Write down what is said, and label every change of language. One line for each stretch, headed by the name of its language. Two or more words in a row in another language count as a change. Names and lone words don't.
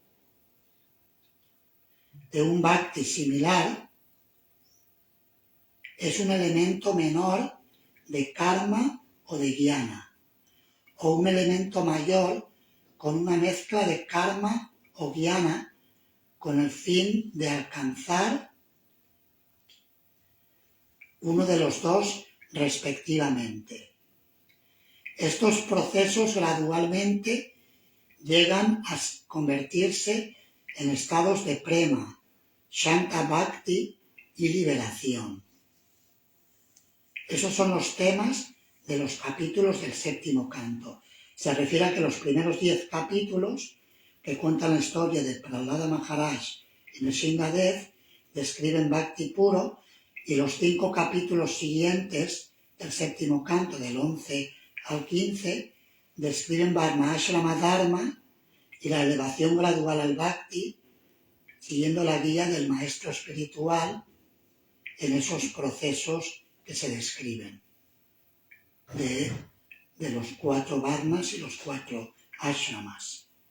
Spanish: de un Bhakti similar, es un elemento menor de karma o de jnana, o un elemento mayor con una mezcla de karma o jnana con el fin de alcanzar uno de los dos respectivamente. Estos procesos gradualmente llegan a convertirse en estados de prema,
Sanskrit: shanta bhakti
Spanish: y liberación. Esos son los temas de los capítulos del séptimo canto. Se refiere a que los primeros 10 capítulos, que cuentan la historia de Prahlada Maharaj y Nrsimhadev, describen bhakti puro, y los 5 capítulos siguientes del séptimo canto, del 11 al 15, describen
Sanskrit: Varnashrama Dharma
Spanish: y la elevación gradual al bhakti, siguiendo la guía del maestro espiritual en esos procesos que se describen de los 4 varnas y los 4 ashramas.